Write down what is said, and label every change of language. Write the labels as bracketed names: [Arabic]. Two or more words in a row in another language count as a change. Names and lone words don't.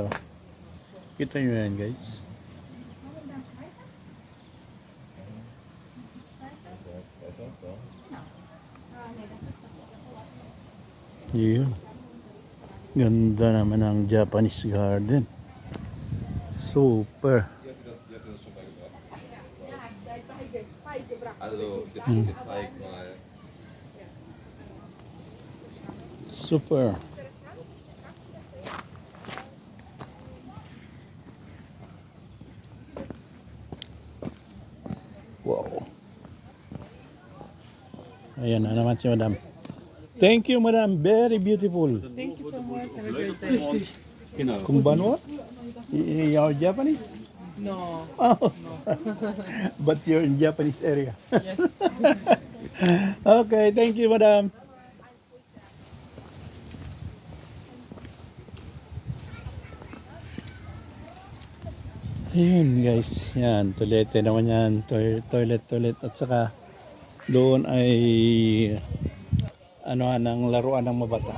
[Filipino] Kita nyo yan, guys. Yun. Ganda naman ang [English] Japanese garden. [Filipino] Super. [German] Also, jetzt zeig mal. Super. Wow. [Filipino] Ayan na naman si Madam. [English] Thank you, Madam. Very beautiful. Thank you so much. Have a great day. Kumbanwa? You're Japanese? No. Oh. But you're in Japanese area. Yes. Okay, thank you, Madam. [Filipino] Ayun guys, yan, toilette naman yan, toilet at saka doon ay ng laruan ng mabata.